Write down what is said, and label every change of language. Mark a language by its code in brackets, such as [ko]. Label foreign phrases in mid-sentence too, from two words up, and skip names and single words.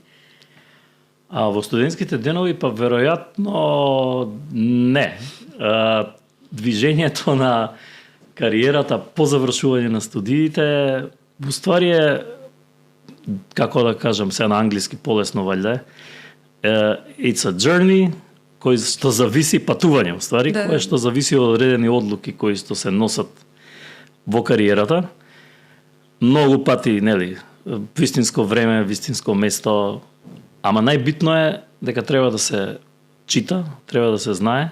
[mk] А во студентските денови па веројатно не. Движењето на кариерата по завршување на студиите во ствари е, како да кажам се на англиски полесно валјда, [en] it's a journey [mk] кој што зависи патување, во ствари, кој што зависи од одредени одлуки кои што се носат во кариерата. Многу пати, нели, вистинско време, вистинско место, ама најбитно е дека треба да се чита, треба да се знае,